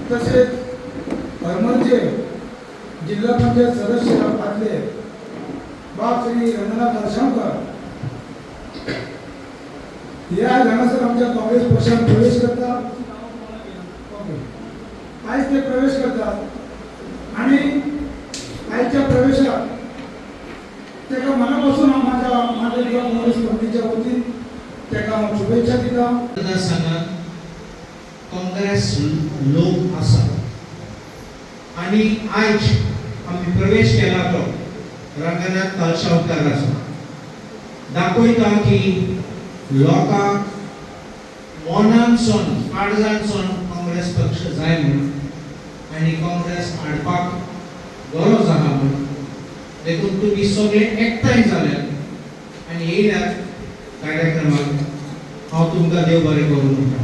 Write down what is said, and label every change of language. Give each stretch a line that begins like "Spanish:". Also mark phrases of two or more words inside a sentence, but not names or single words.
Marathi: तसेच परमरचे जिल्हा पंचायत सदस्य आपले बाप श्री रंगनाथ कळसावकर या घरासर आमच्या काँग्रेस पक्षात प्रवेश करतात. आज ते प्रवेश करतात आणि आजच्या प्रवेशात त्याला मनापासून माझ्या काँग्रेस कमिटीच्या वतीने त्याला शुभेच्छा दिल्या.
Konkani: काँग्रेस लोक आसा आणि आज आम्ही प्रवेश केला तो रंगनाथ कळसावकराचो दाखयता की लोकांक मनानसून काळजानसून काँग्रेस पक्ष जाय म्हणून आणि काँग्रेस हाडपाक गरज आहा म्हणून देखून तुम्ही सगळे एकठांय जाल्यात आणि येयल्यात कार्यक्रमाक हांव तुमकां देव बरें करूं म्हणटा.